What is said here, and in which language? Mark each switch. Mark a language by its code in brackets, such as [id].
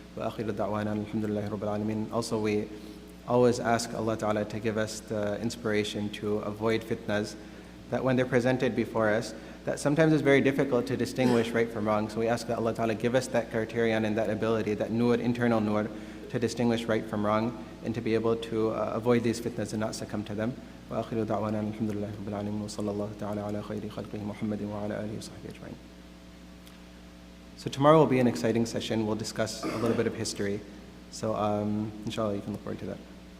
[en] Also, we always ask Allah Ta'ala to give us the inspiration to avoid fitnas, that when they're presented before us, that sometimes it's very difficult to distinguish right from wrong. So we ask that Allah Ta'ala give us that criterion and that ability, that nur, internal nur, to distinguish right from wrong and to be able to avoid these fitnas and not succumb to them. [ar] وآخر دعوانا الحمد لله رب العالمين وصلى الله تعالى على خير خلقه محمد وعلى آله وصحبه أجمعين. [en] So tomorrow will be an exciting session. We'll discuss a little bit of history. So inshallah, you can look forward to that.